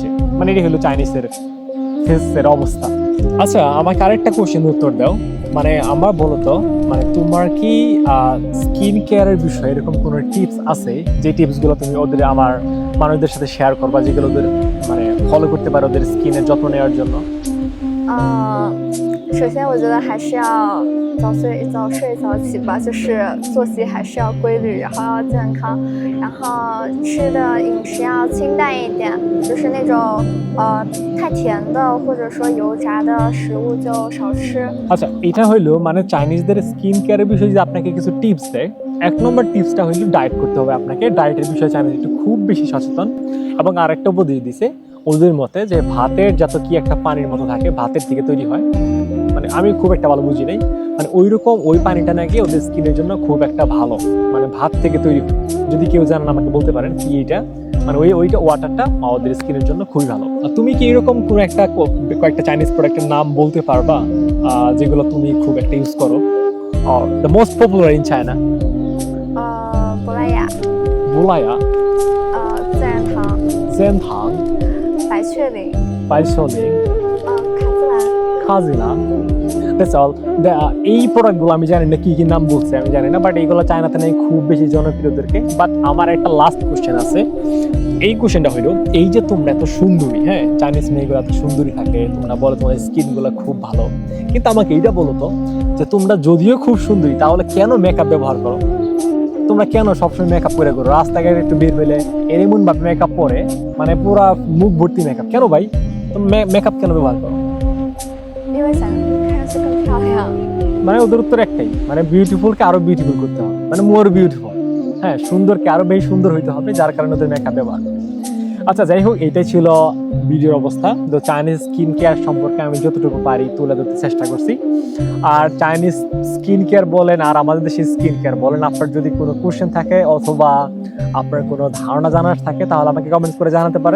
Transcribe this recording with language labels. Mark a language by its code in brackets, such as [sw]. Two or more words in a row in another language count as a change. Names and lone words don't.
[bn] মানে এটাই হলো চাইনিজের ফেসের অবস্থা। আচ্ছা, আমাকে আরেকটা কোশ্চেন উত্তর দাও, মানে আমার বলো তো, মানে তোমার কি [en] skin care [bn] বিষয়ে এরকম কোনো টিপস আছে যে টিপসগুলো তুমি ওদের আমার মানুষদের সাথে শেয়ার করবা, যেগুলো ওদের মানে ফলো করতে পারে ওদের স্কিনের যত্ন নেওয়ার জন্য? [zh] 首先我觉得还是要早睡早起吧，就是作息还是要规律，然后要健康，然后吃的饮食要清淡一点，就是那种太甜的或者说油炸的食物就少吃。 [bn] আচ্ছা, এটা হইলো মানে [en] Chinese skin care [bn] বিষয়ে যদি আপনাকে কিছু টিপস দেয়, 1 নম্বর টিপসটা হইলো ডায়েট করতে হবে আপনাকে। ডায়েটের বিষয়ে চাইনিজ একটু খুব বেশি সচেতন। এবং আরেকটা উপদেশ দিছে ওদের মতে যে ভাতের যত কি একটা পানির মতো থাকে, ভাতের থেকে তৈরি হয়, মানে আমি খুব একটা ভালো বুঝি নাই, মানে ওইরকম ওই পানিটা নাকি ওদের স্কিনের জন্য খুব একটা ভালো, মানে ভাত থেকে তৈরি হয়। যদি কেউ জানেন আমাকে বলতে পারেন কি এটা, মানে ওইটা ওয়াটারটা ওদের স্কিনের জন্য খুবই ভালো। আর তুমি কি এরকম কোনো একটা কয়েকটা [en] Chinese product [bn] নাম বলতে পারবা যেগুলো তুমি খুব একটা ইউজ করো? [en] The most popular in China? [zh] Bolaya, 布莱雅、自然堂、 zhen tang、百雀羚、白秋林、卡姿兰。 [en] কাজিলা, that's all. [bn] এই প্রোডাক্টগুলো আমি জানি না কি কি নাম বলছে, আমি জানি না, বাট এইগুলো চায়নাতে নেই খুব বেশি জনপ্রিয়দেরকে। বাট আমার একটা [en] last question [bn] আছে, এই কোশ্চেনটা হইলো, এই যে তোমরা এত সুন্দরী, হ্যাঁ, চাইনিজ মেয়েগুলো এত সুন্দরী থাকে, তোমরা বলো তোমার স্কিনগুলো খুব ভালো, কিন্তু আমাকে এইটা বলো তো, যে তোমরা যদিও খুব সুন্দরী তাহলে কেন মেকআপ ব্যবহার করো? তোমরা কেন সবসময় মেকআপ করে করো? রাস্তাঘাটে একটু বের হইলে এমন ভাবে মেকআপ পরে, মানে পুরা মুখ ভর্তি মেকআপ কেন ভাই? তুমি মেকআপ কেন ব্যবহার করো? [zh] 因为想看上去更漂亮。 [bn] মানে ওদের উত্তর একটাই, মানে বিউটিফুলকে আরো বিউটিফুল করতে হবে, মানে [en] more beautiful, [bn] হ্যাঁ, সুন্দরকে আরো বেশি সুন্দর হইতে হবে, যার কারণে ওদের মেকআপ ব্যবহার। আচ্ছা, যাই হোক, এইটাই ছিল ভিডিওর অবস্থা। তো [en] Chinese skin care [bn] সম্পর্কে আমি যতটুকু পারি তুলে ধরতে চেষ্টা করছি। আর [en] Chinese skin care [bn] বলেন আর আমাদের দেশের [en] skin care [bn] বলেন, আপনার যদি কোনো কোশ্চেন থাকে অথবা আপনার কোনো ধারণা জানার থাকে তাহলে আমাকে কমেন্টস করে জানাতে পারেন।